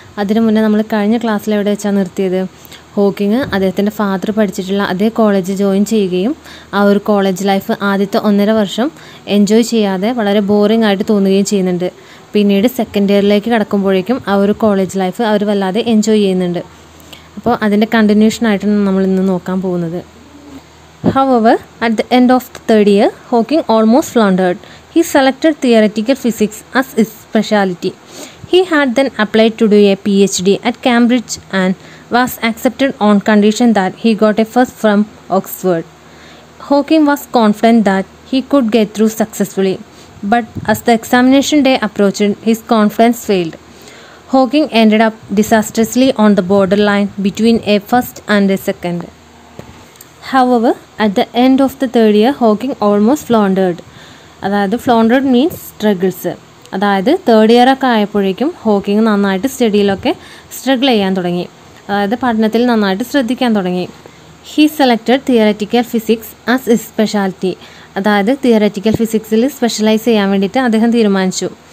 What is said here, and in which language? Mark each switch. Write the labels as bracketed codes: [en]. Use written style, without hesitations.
[ml] അതിനു മുന്നേ നമ്മൾ കഴിഞ്ഞ ക്ലാസ്സിൽ എവിടെ വെച്ചാണ് നിർത്തിയത്? ഹോക്കിങ് അദ്ദേഹത്തിൻ്റെ ഫാദർ പഠിച്ചിട്ടുള്ള അതേ കോളേജ് ജോയിൻ ചെയ്യുകയും ആ ഒരു കോളേജ് ലൈഫ് ആദ്യത്തെ 1.5 വർഷം എൻജോയ് ചെയ്യാതെ വളരെ ബോറിംഗ് ആയിട്ട് തോന്നുകയും ചെയ്യുന്നുണ്ട്. പിന്നീട് സെക്കൻഡ് ഇയറിലേക്ക് കടക്കുമ്പോഴേക്കും ആ ഒരു കോളേജ് ലൈഫ് അവർ വല്ലാതെ എൻജോയ് ചെയ്യുന്നുണ്ട്. അപ്പോൾ അതിൻ്റെ കണ്ടിന്യൂഷനായിട്ടാണ് നമ്മൾ ഇന്ന് നോക്കാൻ പോകുന്നത്. [en] However, at the end of the third year, Hawking almost floundered. He selected theoretical physics as his specialty. He had then applied to do a PhD at Cambridge and was accepted on condition that he got a first from Oxford. Hawking was confident that he could get through successfully, but as the examination day approached, his confidence failed. Hawking ended up disastrously on the borderline between a first and a second. However, at the end of the third year, Hawking almost floundered. അതായത് floundered means struggles. [ml] അതായത് third year ഒക്കെ ആയപ്പോഴേക്കും Hawking നന്നായിട്ട് സ്റ്റഡിയിലൊക്കെ struggle ചെയ്യാൻ തുടങ്ങി. അതായത് പഠനത്തിൽ നന്നായിട്ട് ശ്രദ്ധിക്കാൻ തുടങ്ങി. [en] He selected theoretical physics as his speciality. [ml] അതായത് തിയററ്റിക്കൽ ഫിസിക്സിൽ സ്പെഷ്യലൈസ് ചെയ്യാൻ വേണ്ടിയിട്ട് അദ്ദേഹം തീരുമാനിച്ചു.